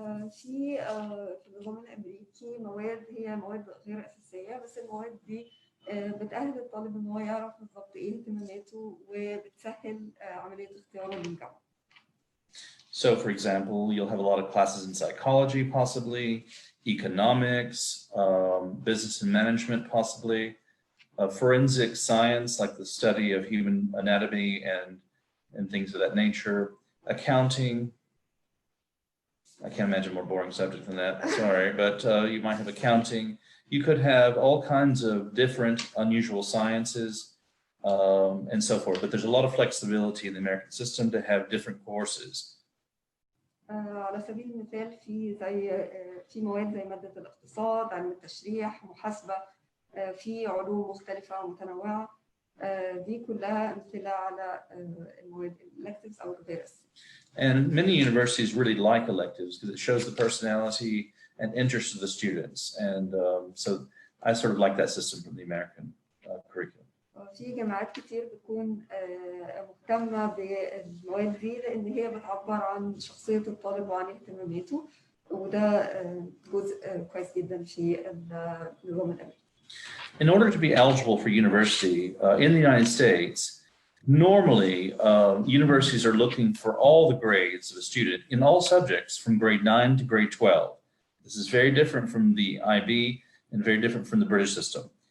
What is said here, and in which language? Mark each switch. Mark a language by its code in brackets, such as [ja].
[ar] في النظام الأمريكي مواد هي مواد غير أساسية، بس المواد دي بتأهل الطالب إن هو يعرف بالضبط إيه اهتماماته وبتسهل عملية اختياره للجامعة. [en] So, for example, you'll have a lot of classes in psychology, possibly, economics, business and management, possibly, forensic science, like the study of human anatomy and things of that nature, accounting. I can't imagine a more boring subject than that, sorry, but you might have accounting. You could have all kinds of different unusual sciences and so forth, but there's a lot of flexibility in the American system to have different courses. [ar] على سبيل المثال في مواد زي مادة الاقتصاد، علم التشريح، محاسبة، في علوم مختلفة ومتنوعة، دي كلها أمثلة على المواد electives أو الغير أساسية. [en] And many universities really like electives because it shows the personality and interest of the students. And so I sort of like that system from the American curriculum. [ar] في جامعات كتير بتكون مهتمة بالمواد دي لأن هي بتعبر عن شخصية الطالب وعن اهتماماته، وده جزء كويس جدا في النظام الأمريكي. [en] In order to be eligible for university in the United States, normally universities are looking for all the grades of a student in all subjects from grade 9 to grade 12. This is very different from the IB and very different from the British system.